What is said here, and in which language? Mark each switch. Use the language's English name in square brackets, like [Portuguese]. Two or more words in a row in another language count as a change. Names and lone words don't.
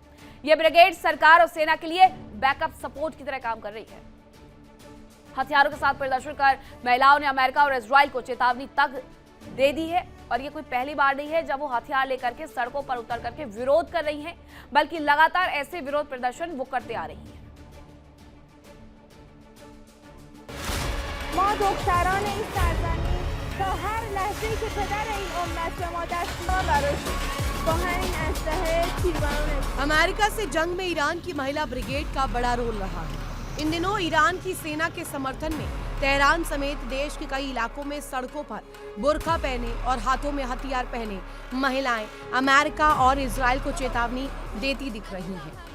[Hindi] यह ब्रिगेड सरकार और सेना के लिए [English] backup support [Hindi] की तरह काम कर रही है। हथियारों के साथ प्रदर्शन कर महिलाओं ने अमेरिका और इजराइल को चेतावनी तक दे दी है और ये कोई पहली बार नहीं है जब वो हथियार लेकर के सड़कों पर उतर करके विरोध कर रही हैं, बल्कि लगातार ऐसे विरोध प्रदर्शन वो करते आ रही हैं। [Persian] ما دختران این سرزمین تا هر لحظه‌ای که پدر این امت به ما دست ما براش با همین اسلحه تیربارون [Hindi] अमेरिका से जंग में ईरान की महिला ब्रिगेड का बड़ा रोल रहा है। इन दिनों ईरान की सेना के समर्थन में तेहरान समेत देश के कई इलाकों में सड़कों पर बुर्का पहने और हाथों में हथियार पहने महिलाएं अमेरिका और इजराइल को चेतावनी देती दिख रही हैं।